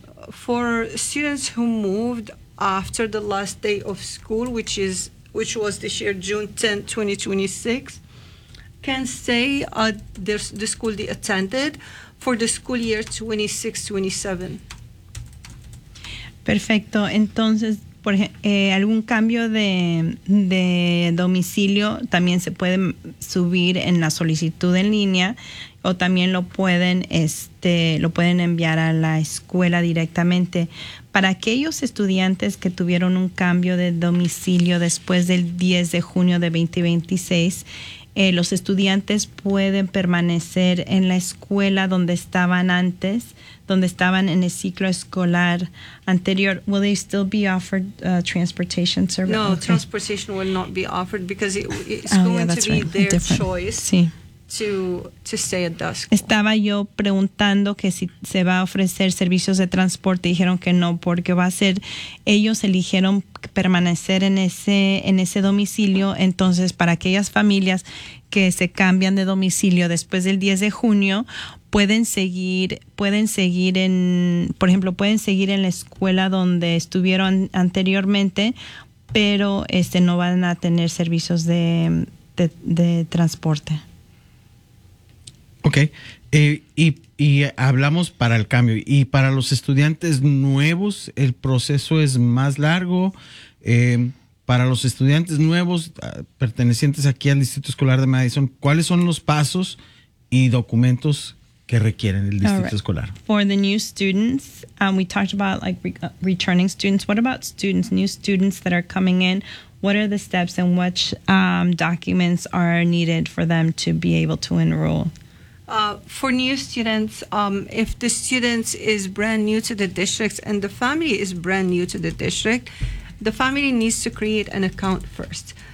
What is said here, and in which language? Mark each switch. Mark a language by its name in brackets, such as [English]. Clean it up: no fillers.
[English] For students who moved after the last day of school, which was this year, June 10, 2026, can say the school they attended for the school year 26-27. [Spanish] Perfecto. Entonces, por algún cambio de domicilio también se puede subir en la solicitud en línea, o también lo pueden enviar a la escuela directamente. Para aquellos estudiantes que tuvieron un cambio de domicilio después del 10 de junio de 2026, los estudiantes pueden permanecer en la escuela donde estaban antes, donde estaban en el ciclo escolar anterior. [English] Will they still be offered transportation service? No, okay. Transportation will not be offered because it's going to be their choice to stay at that school. [Spanish] Estaba yo preguntando que si se va a ofrecer servicios de transporte. Dijeron que no, porque ellos eligieron permanecer en ese domicilio. Entonces, para aquellas familias que se cambian de domicilio después del 10 de junio, pueden seguir en la escuela donde estuvieron anteriormente, pero no van a tener servicios de transporte. Ok. Y hablamos para el cambio. Y para los estudiantes nuevos, el proceso es más largo. Para los estudiantes nuevos pertenecientes aquí al Distrito Escolar de Madison, ¿cuáles son los pasos y documentos que requieren el distrito right. escolar. [English] For the new students, we talked about like returning students. What about students, new students that are coming in? What are the steps and what documents are needed for them to be able to enroll? For new students, if the student is brand new to the district and the family is brand new to the district, the family needs to create an account first.